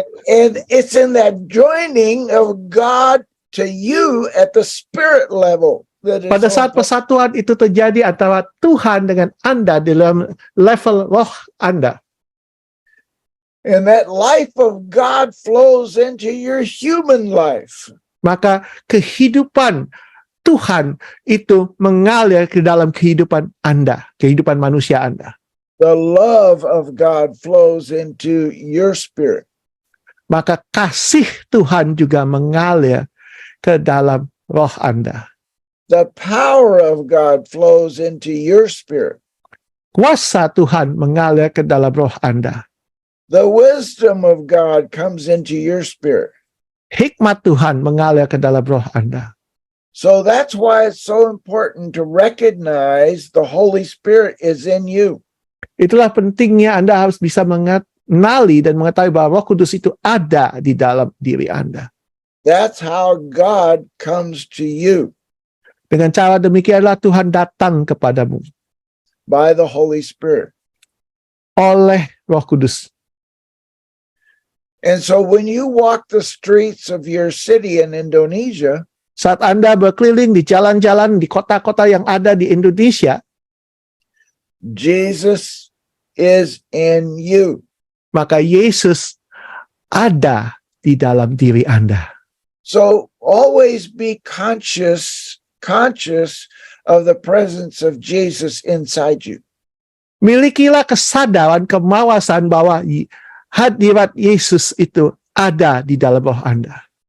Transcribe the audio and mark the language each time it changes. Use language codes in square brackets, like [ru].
[en] and it's in that joining of God to you at the spirit level. That is [id] Pada [en] so [id] saat persatuan itu terjadi antara Tuhan dengan Anda di dalam level roh Anda. [en] and that life of God flows into your human life. [id] Maka kehidupan Tuhan itu mengalir ke dalam kehidupan Anda, kehidupan manusia Anda. [en] The love of God flows into your spirit. [id] Maka kasih Tuhan juga mengalir ke dalam roh Anda. [en] The power of God flows into your spirit. [id] Kuasa Tuhan mengalir ke dalam roh Anda. [en] The wisdom of God comes into your spirit. [id] Hikmat Tuhan mengalir ke dalam roh Anda. [en] So that's why it's so important to recognize the Holy Spirit is in you. [id] Itulah pentingnya Anda harus bisa mengenali dan mengetahui bahwa Roh Kudus itu ada di dalam diri Anda. [en] That's how God comes to you, [id] Dengan cara demikianlah Tuhan datang kepadamu [en] by the Holy Spirit. [id] oleh Roh Kudus. [en] And so when you walk the streets of your city in Indonesia, [id] Saat Anda berkeliling di jalan-jalan di kota-kota yang ada di Indonesia, [en] Jesus is in you. [id] maka Yesus ada di dalam diri Anda. [en] So always be conscious of the presence of Jesus inside you. [id] Milikilah kesadaran, kemawasan bahwa hadirat Yesus itu ada di dalam roh Anda.